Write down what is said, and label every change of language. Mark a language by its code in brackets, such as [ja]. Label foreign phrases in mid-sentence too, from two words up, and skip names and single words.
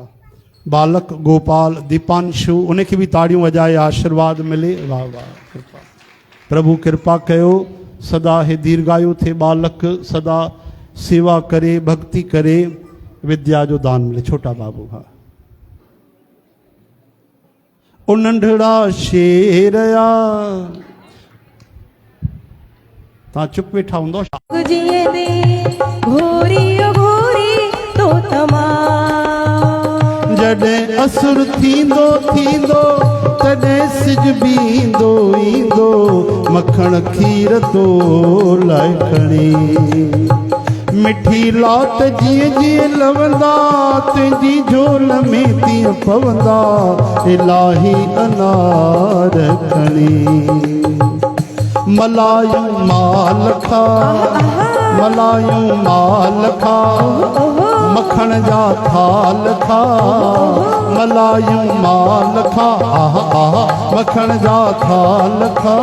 [sd] बालक गोपाल दीपांशु उनखे भी ताड़ियों वजाए आशीर्वाद मिले। वाह वाह। कृपा प्रभु कृपा कयो सदा हे दीर्घायु थे बालक सदा सेवा करे भक्ति करे विद्या जो दान मिले। छोटा बाबू हाँ। ओ नंढड़ा शेरया ता चुप वेठा हूंदो। जिए दे घोरी ओ घोरी तो तमाम। जॾहिं असुर थींदो थींदो तॾहिं सिज बींदो ईंदो मखण खीर तो लाइ खणी। मिठी लाट जीअं जीअं लवंदा तुंहिंजी झोल में तीअं पवंदा इलाही अनार खणी। मलायूं माल खा मलायूं माल खा मखण जा थाल खा। मलायूं माल खा मखण जा थाल खा।